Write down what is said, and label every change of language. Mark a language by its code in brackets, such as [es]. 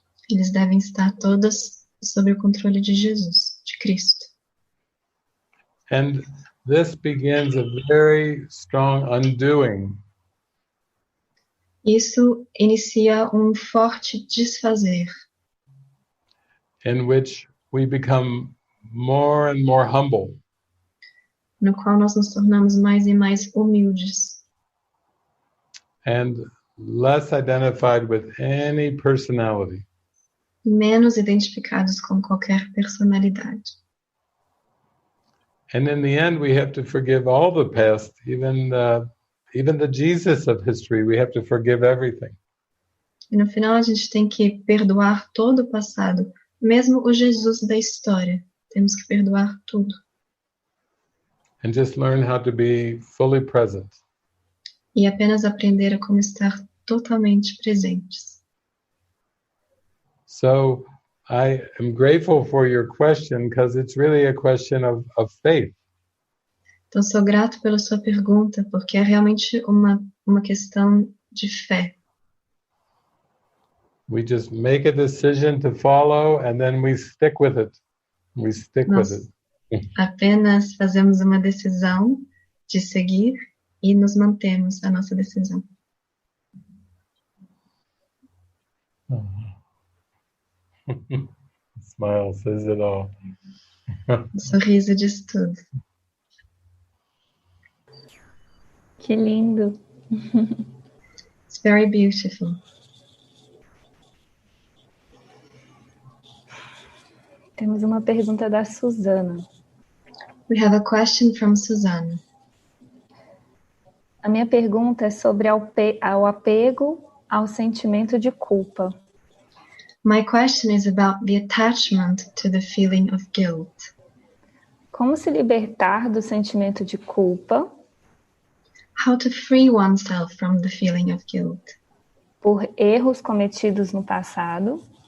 [pt] Eles devem estar todas sob o controle de Jesus, de Cristo. [en] And this begins a very strong undoing. [pt] Isso inicia forte desfazer. [en] In which we become more and more humble. [pt] No qual nós nos tornamos mais e mais humildes. [en] And less identified with any personality. [pt] Menos identificados com qualquer personalidade. [en] And in the end, we have to forgive all the past, even the Jesus of history. We have to forgive everything. [pt] E no final a gente tem que perdoar todo o passado, mesmo o Jesus da história. Temos que perdoar tudo. [en] And just learn how to be fully present. [pt] E apenas aprender a como estar totalmente presentes. [en] So I am grateful for your question because it's really a question of faith. [pt] Então, sou grato pela sua pergunta, porque é realmente uma questão de fé. [en] We just make a decision to follow and then we stick with it. We stick with it. [pt] Apenas fazemos uma decisão de seguir e nos mantemos a nossa decisão. [en] Smile says it all. [pt] O sorriso diz tudo. Que lindo. [en] It's very beautiful. [pt] Temos uma pergunta da Suzana. [en] We have a question from Susanna. [pt] A minha pergunta é sobre ao apego ao sentimento de culpa. [en] My question is about the attachment to the feeling of guilt. [pt] Como se libertar do sentimento de culpa? [en] How to free oneself from the feeling of guilt. [pt] Por erros cometidos no passado.